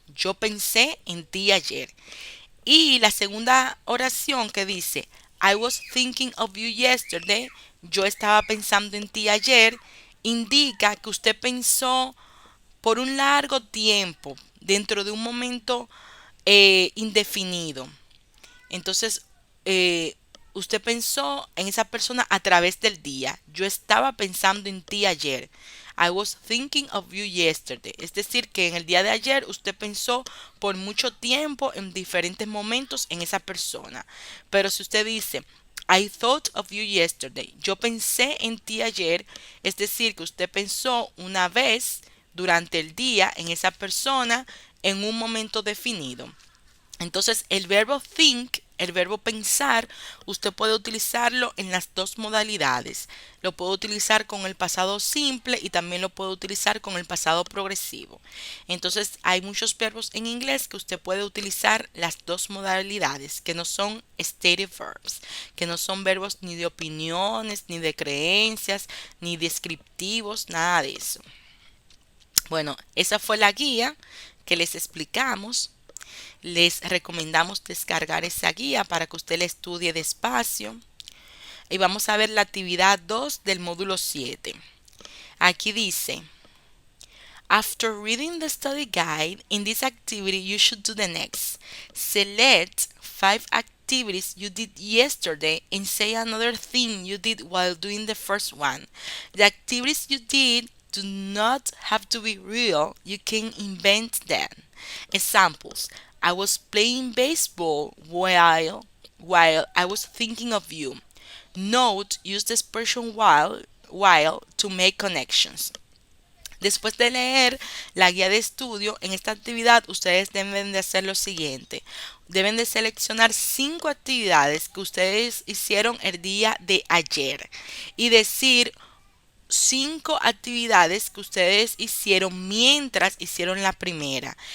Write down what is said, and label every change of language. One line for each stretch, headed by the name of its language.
Spanish: Yo pensé en ti ayer. Y la segunda oración que dice,
English: I was thinking of you yesterday,
Spanish: yo estaba pensando en ti ayer, indica que usted pensó por un largo tiempo, dentro de un momento indefinido. Entonces, eh, usted pensó en esa persona a través del día. Yo estaba pensando en ti ayer.
English: I was thinking of you yesterday.
Spanish: Es decir, que en el día de ayer usted pensó por mucho tiempo en diferentes momentos en esa persona. Pero si usted dice,
English: I thought of you yesterday,
Spanish: yo pensé en ti ayer, es decir, que usted pensó una vez durante el día en esa persona en un momento definido. Entonces, el verbo think, el verbo pensar, usted puede utilizarlo en las dos modalidades. Lo puede utilizar con el pasado simple y también lo puede utilizar con el pasado progresivo. Entonces, hay muchos verbos en inglés que usted puede utilizar las dos modalidades, que no son stative verbs, que no son verbos ni de opiniones, ni de creencias, ni descriptivos, nada de eso. Bueno, esa fue la guía que les explicamos. Les recomendamos descargar esa guía para que usted la estudie despacio. Y vamos a ver la actividad 2 del módulo 7. Aquí dice,
English: after reading the study guide, in this activity you should do the next. Select 5 activities you did yesterday and say another thing you did while doing the first one. The activities you did do not have to be real. You can invent them. Examples. I was playing baseball while I was thinking of you. Note, use the expression while to make connections.
Spanish: Después de leer la guía de estudio, en esta actividad ustedes deben de hacer lo siguiente. Deben de seleccionar 5 actividades que ustedes hicieron el día de ayer y decir 5 actividades que ustedes hicieron mientras hicieron la primera.